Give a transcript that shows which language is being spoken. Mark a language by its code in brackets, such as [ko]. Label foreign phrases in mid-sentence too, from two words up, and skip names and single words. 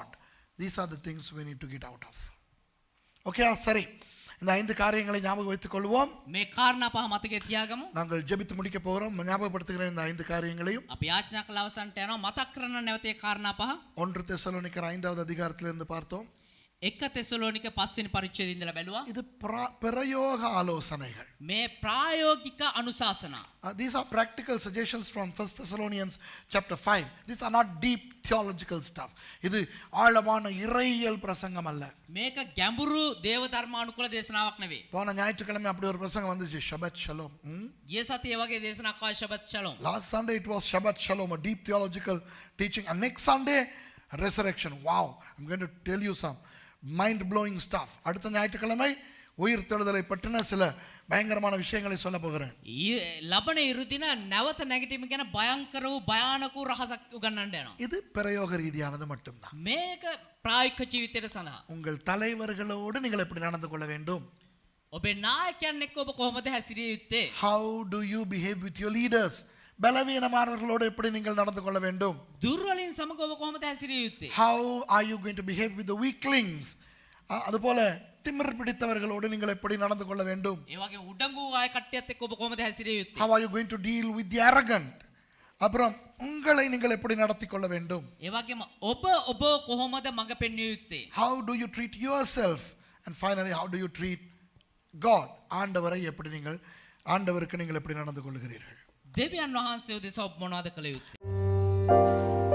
[en] These are the things we need to get out of. [ta] Okay, சரி, இந்த 5 காரியங்களை ஞாபகம் வைத்துக் கொள்வோம். [si] මේ කාරණා පහ මතකයේ තියාගමු. [ta] நாங்கள் ஜெபித்து முடிக்க போகிறோம். ஞாபகப்படுத்துகிறேன் இந்த 5 காரியங்களையும். [si] අපි යාඥා කළ අවසන්ට යනවා. මතක් කරන්න නැවත ඒ කාරණා පහ. [ta] 1 தெசலோனிக்கர் 5வது அதிகாரத்திலிருந்து பார்த்தோம். [si] 1 தெசலோනික 5 වෙනි පරිච්ඡේදයේ ඉඳලා බැලුවා. [ta] இது பிரயோக ஆலோசனைகள். [si] මේ ප්‍රායෝගික අනුශාසනා. [en] These are practical suggestions from 1 Thessalonians chapter 5. These are not deep theological stuff. [ta] இது ஆழமான இறையியல் பிரசங்கம் அல்ல. [si] මේක ගැඹුරු දේව ධර්මානුකූල දේශනාවක් නෙවෙයි. [ta] போன ஞாயிற்றுக்கிழமை அப்படி ஒரு பிரசங்கம் வந்துச்சு, [he] שבת שלום. [si] ගිය සතියේ වගේ දේශනාවක් ආවා [he] שבת שלום. [en] Last Sunday it was [he] שבת שלום, [en] a deep theological teaching, and next Sunday resurrection. Wow, I'm going to tell you some mind blowing stuff. [ta] அடுத்த ஞாயிற்றுக்கிழமை உயிர் தெழுதலை பற்றின சில பயங்கரமான விஷயங்களை சொல்ல போகிறேன். [si] ලබන ඉරුදින නැවත නැගිටීම ගැන භයංකර වූ භයානක වූ රහසක් උගන්වන්න යනවා. [ta] இது பிரயோக ரீதியானது மட்டும்தான். [si] මේක ප්‍රායෝගික ජීවිතයට සඳහා. [ta] உங்கள் தலைவர்களோடு நீங்கள் எப்படி நடந்து கொள்ள வேண்டும்? [si] ඔබේ නායකයන් එක්ක ඔබ කොහොමද හැසිරිය යුත්තේ? [en] How do you behave with your leaders? [ta] பலவீனமானவர்களோடு எப்படி நீங்கள் நடந்து கொள்ள வேண்டும்? [si] දුර්වලින් සමග ඔබ කොහොමද හැසිරිය යුත්තේ? [en] How are you going to behave with the weaklings? [ta] அதுபோல திமிர் பிடித்தவர்களோடு நீங்கள் எப்படி நடந்து கொள்ள வேண்டும்? [si] ඒ වගේ උඩඟු ආය කට්ටියත් එක්ක ඔබ කොහොමද හැසිරිය යුත්තේ? [en] How are you going to deal with the arrogant? [ta] அப்புறம் உங்களை நீங்கள் எப்படி நடத்தி கொள்ள வேண்டும்? [si] ඒ වගේම ඔබ කොහොමද මඟ පෙන්විය යුත්තේ? [en] How do you treat yourself? And finally, how do you treat God? [ta] ஆண்டவரை எப்படி நீங்கள் ஆண்டவருக்கு நீங்கள் எப்படி நடந்து கொள்கிறீர்கள்? [si] දෙවියන් වහන්සේ උදෙසා ඔබ මොනවද කළ යුත්තේ?